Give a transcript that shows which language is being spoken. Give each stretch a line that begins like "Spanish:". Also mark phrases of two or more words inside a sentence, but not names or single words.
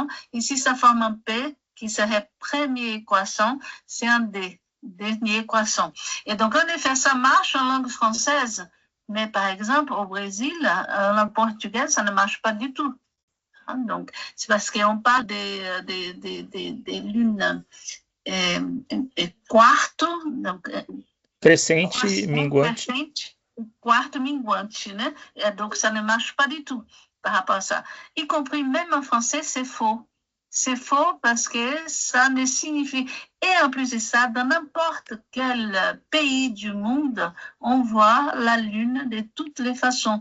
French: Et si ça forme un P, qui serait premier croissant, c'est un D, dernier croissant. Et donc, en effet, ça marche en langue française. Mais par exemple, au Brésil, en langue portugaise, ça ne marche pas du tout. Donc, c'est parce qu'on parle des lunes quarto, donc,
Portuguese: crescente, minguante. Quarto minguante, né?
French: Donc, ça ne marche pas du tout par rapport à ça. Y compris même en français, c'est faux. C'est faux parce que ça ne signifie... Et en plus de ça, dans n'importe quel pays du monde, on voit la Lune de toutes les façons.